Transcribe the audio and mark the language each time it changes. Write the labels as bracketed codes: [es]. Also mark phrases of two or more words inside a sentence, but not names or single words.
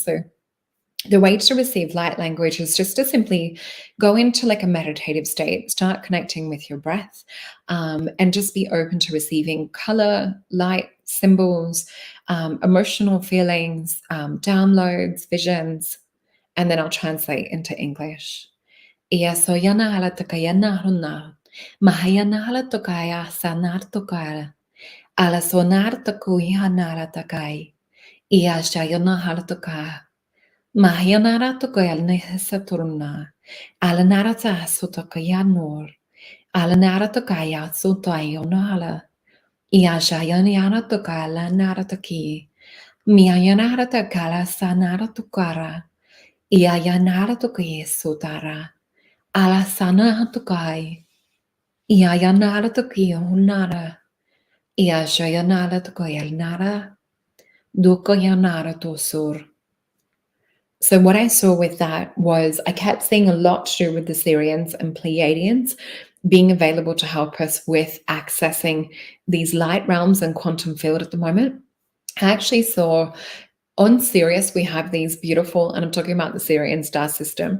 [en] So the way to receive light language is just to simply go into like a meditative state, start connecting with your breath, and just be open to receiving color, light, symbols, emotional feelings, downloads, visions, and then I'll translate into English. Ia soyana hala takayana huna, mahayana hala tokaya sanar tokara, ala sonar takuihana hala takai, ia shayana hala tokaya. Mahianara tokoyal nehesaturna, alanara tasutokaya nor, alanara tokaya sutayonala, Iashayana tokala narataki, Miayanara takala sanara tokara, Iayanara toki sutara, Alasana tokai, Iayanara toki hunara, Iashayanara tokoyal nara, Dukoyanara tosur. So what I saw with that was I kept seeing a lot to do with the Syrians and Pleiadians being available to help us with accessing these light realms and quantum field at the moment. I actually saw on Sirius, we have these beautiful, and I'm talking about the Sirian star system.